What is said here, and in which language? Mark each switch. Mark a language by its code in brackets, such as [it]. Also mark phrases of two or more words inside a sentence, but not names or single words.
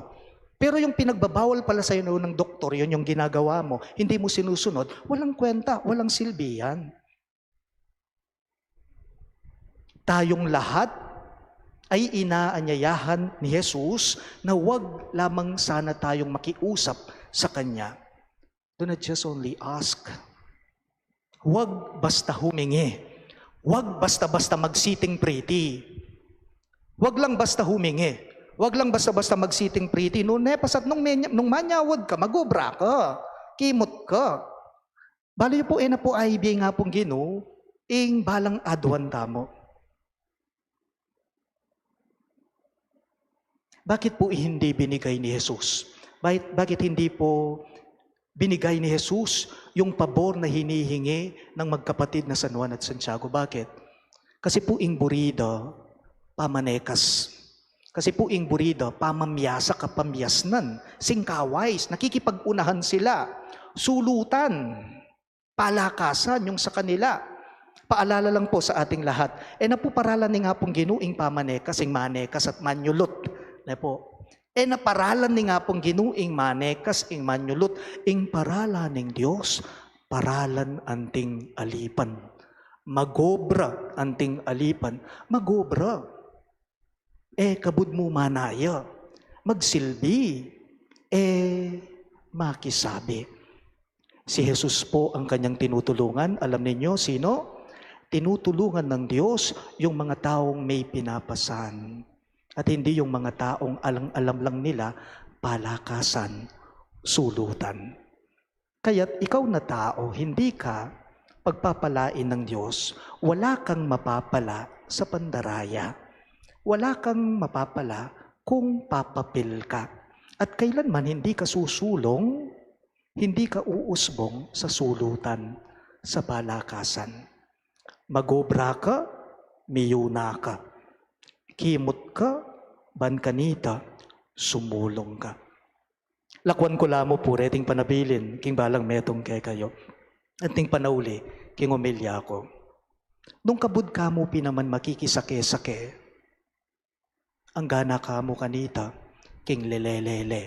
[tl] Pero yung pinagbabawal pala sa'yo ng doktor, yun yung ginagawa mo, hindi mo sinusunod, walang kwenta, walang silbi yan. Tayong lahat ay inaanyayahan ni Jesus na huwag lamang sana tayong makiusap sa Kanya. [en] Do not just only ask. [tl] Huwag basta humingi. Huwag basta-basta mag- [en] sitting pretty. [tl] Huwag lang basta humingi. Huwag lang basta-basta mag- [en] sitting pretty. [pam] Nung nung manyawad ka, magobra ka, kimot ka. Bali po na po ay nga pong Ginoo, ing balang adwan tamo. [tl] Bakit po hindi binigay ni Jesus? Bakit hindi po binigay ni Jesus yung pabor na hinihingi ng magkapatid na San Juan at Santiago? Bakit? Kasi po [pam] ing burida, pamanekas. [tl] Kasi po [pam] ing burida, pamamyasa kapamyasnan, singkaways, [tl] nakikipag-unahan sila, sulutan, palakasan yung sa kanila. Paalala lang po sa ating lahat, [pam] napuparalan ni nga pong ginuing pamanekas, ing manekas at manyulot. Naparalan ni nga pong ginuing manekas, ing manyulot, ing paralan ng Diyos, paralan anting alipan. Magobra anting alipan, magobra. Kabud mo manaya, magsilbi, makisabi. [tl] Si Jesus po ang kanyang tinutulungan. Alam ninyo, sino? Tinutulungan ng Diyos yung mga taong may pinapasan. At hindi yung mga taong alam lang nila, palakasan, sulutan. Kaya't ikaw na tao, hindi ka pagpapalain ng Diyos. Wala kang mapapala sa pandaraya. Wala kang mapapala kung papapil ka. At kailanman hindi ka susulong, hindi ka uusbong sa sulutan, sa palakasan. [pam] Magobra ka, miyuna ka. Kimot ka, bankanita, sumulong ka. Lakwan ko lamo po, reting panabilin, king balang metong kay kayo. At ting panauli, king umilya ko. Nung kabud ka mo pinaman makikisake-sake, ang gana ka mo kanita, king lelelele.